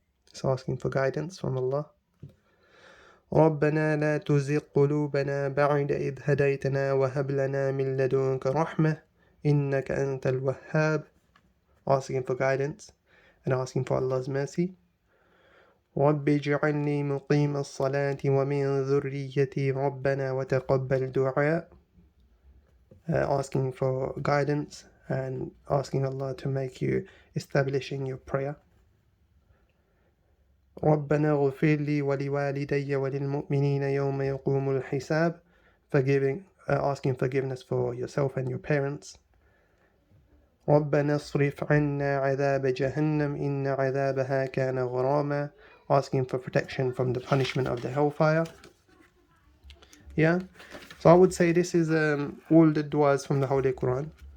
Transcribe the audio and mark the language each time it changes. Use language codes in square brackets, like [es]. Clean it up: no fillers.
[en] It's asking for guidance from Allah. [ar] ربنا لا تزغ قلوبنا بعد إذ هديتنا وهب لنا من لدنك رحمة إنك أنت الوهاب. [en] Asking for guidance and asking for Allah's mercy. [ar] رب اجعلني مقيم الصلاة ومن ذريتي ربنا وتقبل دعاء. [en] Asking for guidance and asking Allah to make you establishing your prayer. [ar] ربنا اغفر لي ولوالدي وللمؤمنين يوم يقوم الحساب. [en] Asking forgiveness for yourself and your parents. [ar] ربنا اصرف عنا عذاب جهنم إن عذابها كان غراما. [en] Asking for protection from the punishment of the hellfire. Yeah, so I would say this is all the du'as from the Holy Quran.